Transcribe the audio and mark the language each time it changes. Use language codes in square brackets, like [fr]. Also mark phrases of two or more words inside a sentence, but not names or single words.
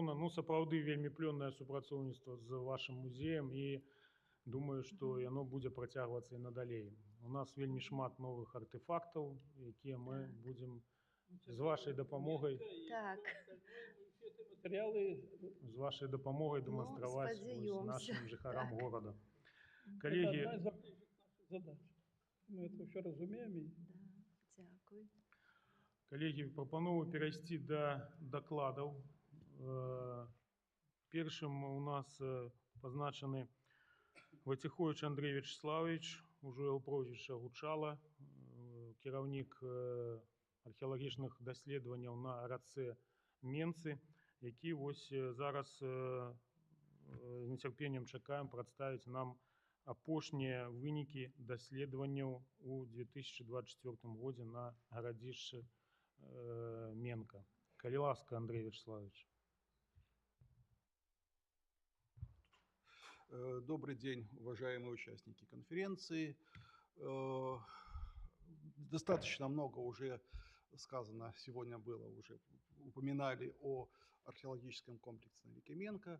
[be] Сапраўды вельмі плённае супрацоўніцтва з вашым музеем і думаю, што яно будзе працягвацца і надалей. У нас вельмі шмат новых артефактаў, якія мы будзем з вашай дапамогай Так. [ru] Материалы [be] з вашай дапамогай Ну, дэманстраваць спадзяёмся. нашим жыхарам Так. горада. [ru] это [be] Калегі, [ru] одна из важнейших наших задач. Мы это все разумеем. [uk] Да, дякую. [be] Калегі, прапановую перайсці да дакладаў. Першым у нас пазначаны Войцехович Андрей Вячеславович, ужо яго прозвішча гучала, кіраўнік археалагічных даследаванняў на рацэ Менцы, які вось зараз з нецярпеннем чакаем прадставіць нам апошнія вынікі даследаванняў у 2024 годзе на гарадзішчы Менка. Калі ласка, Андрей Вячеславович. [ru] Добрый день, уважаемые участники конференции. Достаточно много уже сказано, сегодня было, уже упоминали о археологическом комплексе на реке Менка.